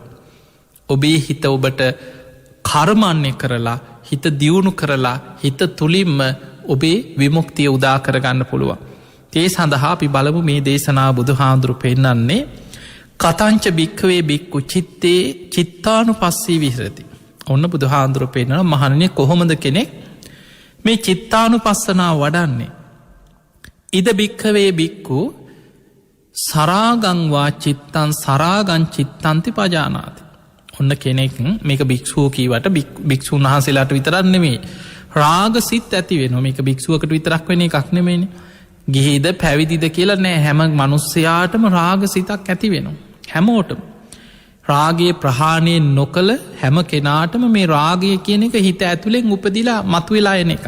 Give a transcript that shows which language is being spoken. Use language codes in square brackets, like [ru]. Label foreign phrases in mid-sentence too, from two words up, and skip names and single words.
[si] ඔබේ හිත ඔබට කර්මන්නේ කරලා හිත දියුණු කරලා හිත තුළින්ම ඔබේ විමුක්තිය උදා කරගන්න පුළුව. ඒ සඳහා අපි බලමු මේ දේශනා බුදු හාමුදුරු පෙන්නන්නේ [pi] කතංච භික්කවේ බික්කු චිත්තේ චිත්තානු පස්සී විහරති. [si] ඔන්න බුදු හාමුදුරු පෙන්නන මහණනය කොහොමද කෙනෙක් මේ චිත්තානු පස්සනා වඩන්නේ. [pi] ඉද භික්කවේ බික්කු සරාගංවා චිත්තන් සරාගං චිත්තන්ති පජානාති. [si] ඔන්න කෙනෙක් මේක භික්ෂූ කීවට භික්ෂූන් වහන්සේලාට විතරන්නෙමේ රාග සිත් ඇති වෙන මේක භික්ෂුවකට විතරක් වෙන එකක් නෙමේන. ගිහිද පැවිදිද කියලා නෑ හැම මනුස්සයාටම රාග සිතක් ඇති වෙනවා. හැමෝටම රාගේ ප්‍රහාණය නොකළ හැම කෙනාටම මේ රාගය කියන එක හිත ඇතුළෙන් උපදිලා මතුවෙලා එන එක.